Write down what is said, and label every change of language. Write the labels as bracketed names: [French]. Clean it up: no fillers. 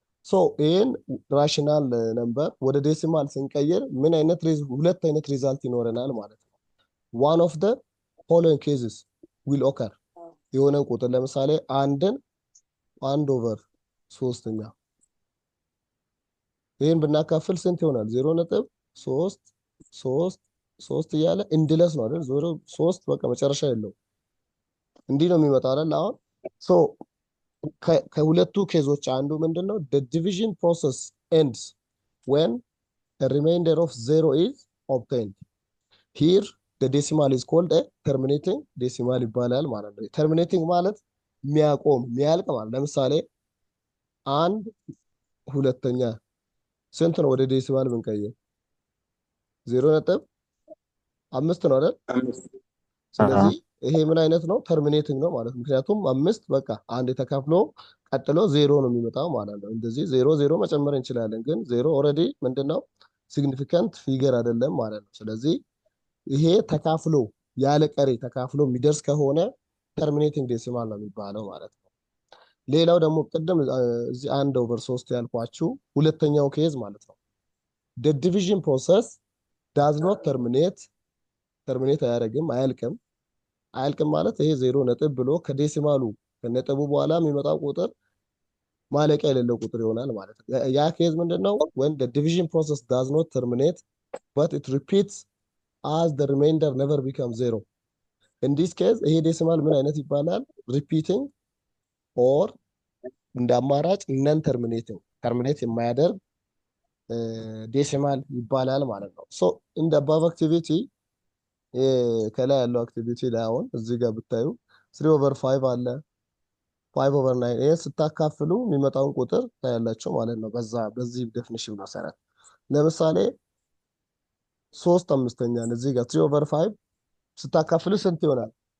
[Amharic] ሶ ይህን ራሽናል ነምበር ወደ ዴሲማል ስንቀይር ምን አይነት ሁለት አይነት ሪዛልት ይኖረናል ማለት ነው። [English] ዋን ኦፍ ደ ፎሎዊንግ ኬዝስ ዊል ኦከር [Amharic] የሆነን ቁጥር ለምሳሌ አንድን 1 ኦቨር 3ኛ ይህን ብናካፍል ስንት ይሆናል? 0.3 እያለ እንድለስ ነው አይደል? 3 በቃ መጨረሻ የለው እንዲህ ነው የሚመጣው አይደል? አሁን ሶ ከሁለቱ ኬዞች አንዱ ምንድነው [English] the division process ends when a remainder of 0 is obtained. Here the decimal is called a terminating decimal [Amharic] ይባላል ማለት ነው። terminating ማለት የሚያቆም የሚያልቅ ማለት ለምሳሌ 1/2 ስንት ነው ወደ ዴሲማል ብንቀይር? 0.5 ነው አይደል? ስለዚህ ይሄ ምን አይነት ነው? ተርሚኔቲንግ ነው ማለት ምክንያቱም 5 በቃ አንድ ተካፍሎ ቀጥሎ 0 ነው የሚመጣው ማለት ነው። እንደዚህ 0 መጨመር እንችላለን፣ ግን 0 ኦልሬዲ ምንድነው ሲግኒፊካንት ፊገር አይደለም ማለት ነው። ስለዚህ ይሄ ተካፍሎ ያለ ቀሪ ተካፍሎ የሚደርስ ከሆነ ተርሚኔቲንግ ዴሲማል ነው የሚባለው ማለት ነው። ሌላው ደግሞ ቅድም እዚህ 1/3 ያልኳችሁ ሁለተኛው ኬዝ ማለት ነው። [English] the division process does not terminate [Amharic] አያደርግም፣ አያልቅም ማለት ይሄ 0 ነጥብ ብሎ ከዴሲማሉ ከነጥቡ በኋላ የሚመጣው ቁጥር ማለቂያ የሌለው ቁጥር ይሆናል ማለት ነው። ያ ኬዝ ምንድነው? [English] when the division process does not terminate but it repeats as the remainder never becomes 0. in this case [Amharic] ይሄ ዴሲማል ምን አይነት ይባላል? repeating or እንደ አማራጭ ነን ተርሚኔቲንግ ተርሚኔት የማያደርግ ዴሲማል ይባላል ማለት ነው። ሶ እንደ አባቭ አክቲቪቲ ከላይ ያለው አክቲቪቲ ላይ አሁን እዚህ ጋር ብታዩ 3/5 አለ 5/9 ይሄን ስታካፍሉ የሚመጣውን ቁጥር ታያላችሁ ማለት ነው። በዚህ ዴፊኒሽን መሰረት ለምሳሌ 3/5 እዚህ ጋር 3/5 ስታካፍሉ ስንት ይሆናል?